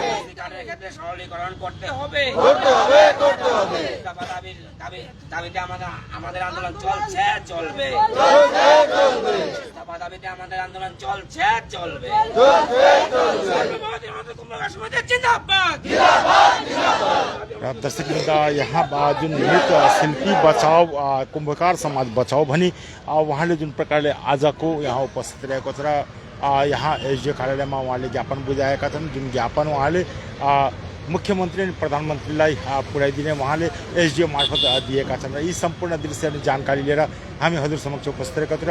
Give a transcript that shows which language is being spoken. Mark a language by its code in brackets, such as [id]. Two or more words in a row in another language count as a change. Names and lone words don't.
[bn] ওবিসি কার্ডের ক্ষেত্রে সরলীকরণ করতে হবে, করতে হবে, করতে হবে। দাবিতে আমাদের আন্দোলন চলছে, চলবে, চলবে, চলবে। দাবিতে আমাদের আন্দোলন চলছে, চলবে, চলবে, চলবে। সর্বভারতীয় কুম্ভকার সমিতি जिंदाबाद, जिंदाबाद, जिंदाबाद। [ne] दर्शकबिन्द यहाँ जुन नृत्य शिल्पी बचाओ कुम्भकार समाज बचाओ भनी उहाँले जुन प्रकारले आजको यहाँ उपस्थित रहेको छ र यहाँ एसडिओ कार्यालयमा उहाँले ज्ञापन बुझाएका छन्। जुन ज्ञापन उहाँले मुख्यमन्त्री अनि प्रधानमन्त्रीलाई पुर्याइदिने उहाँले एसडिओ मार्फत दिएका छन् र यी सम्पूर्ण दृश्य अनि जानकारी लिएर हामी हजुर समक्ष उपस्थित रहेका छौँ।